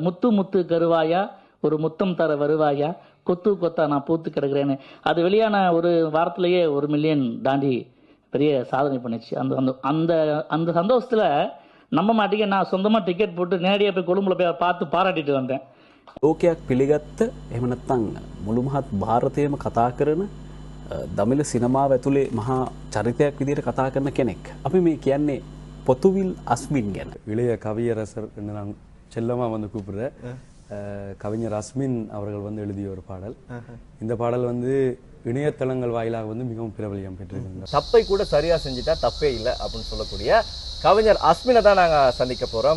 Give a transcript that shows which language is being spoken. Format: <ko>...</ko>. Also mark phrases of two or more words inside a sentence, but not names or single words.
<ta>முத்து முத்து கருவாயா, ஒரு முத்தம் தர வருவாயா, கொத்து கொத்தா நான் பூத்து கிடக்குறேன்னு. அது வெளியான ஒரு வாரத்திலேயே 1 மில்லியன் தாண்டி பெரிய சாதனை பண்ணிச்சு. அந்த அந்த அந்த சந்தோஷத்துல நம்ப மாட்டேங்க, நான் சொந்தமா டிக்கெட் போட்டு நேரடியாக போய் கொழும்புல போய் பார்த்து பாராட்டிட்டு வந்தேன்.</ta> <si>ලෝකයක් පිළිගත්ත එහෙම නැත්නම් මුළු මහත් ಭಾರතයේම කතා කරන දමිළ සිනමාව ඇතුලේ මහා චරිතයක් විදිහට කතා කරන කෙනෙක්. අපි මේ කියන්නේ பொத்துவில் அஸ்மின் ගැන.</si> <ta>இளைய கவியரசர் என்று நான் செல்லமா வந்து கூப்பிடுறேன். கவிஞர் அஸ்மின் அவர்கள் வந்து எழுதிய ஒரு பாடல். இந்த பாடல் வந்து இணையதளங்கள் வாயிலாக வந்து மிகவும் பிரபலியம் பெற்றிருக்கிறது. தப்பை கூட சரியா செஞ்சுட்டா தப்பே இல்லை அப்படின்னு சொல்லக்கூடிய கவிஞர் அஸ்மினை தான் நாங்க சந்திக்க போறோம்.</ta>